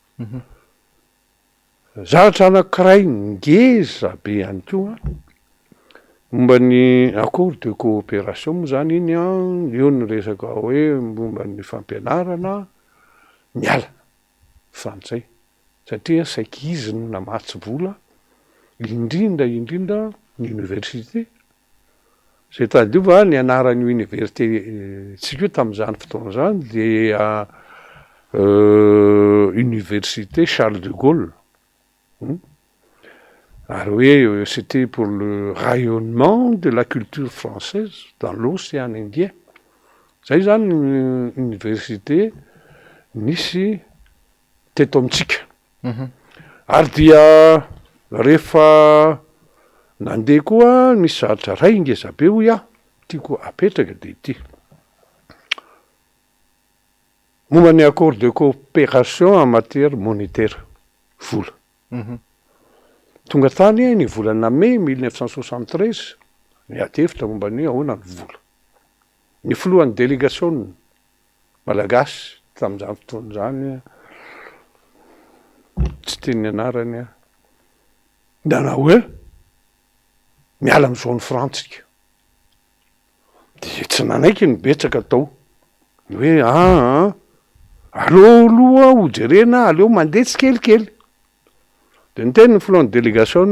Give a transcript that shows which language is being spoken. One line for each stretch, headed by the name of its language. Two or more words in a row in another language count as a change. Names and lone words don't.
Malagasy: Zavatra anankiray ngeza be ihany koa momba ny
French: accord de coopération
Malagasy: moa zany iny eo ny resaka hoe momba ny fampianarana miala frantsay satria saika izy no namatsy vola indrindra ny université zay tadiova ny anaran'ny université tsika tamin'izany fotoana zany dia
French: université Charles de Gaulle
Malagasy: ary hoe
French: c'était pour le rayonnement de la culture française dans l'océan Indien.
Malagasy: Zay zany université nisy teto amitsika ary dia rehefa nandeha koa misy zavatra ray ngeza be hoy tiako apetraka de ity momba ny
French: accord de coopération en matière monétaire
Malagasy: vola tonga tany ny volana mai 1973 ny atevitra momba ny ahoana ny vola ny filohan'ny délégation malagasy tamin'izany fotoana zany tsy teny anarany nanao hoe miala am'izao ny frantsika de tsy nanaiky ny betsaka tao hoe aleo aloha ho jerena aleo mandeha tsy kelikely de niteny ny filohan'ny délégation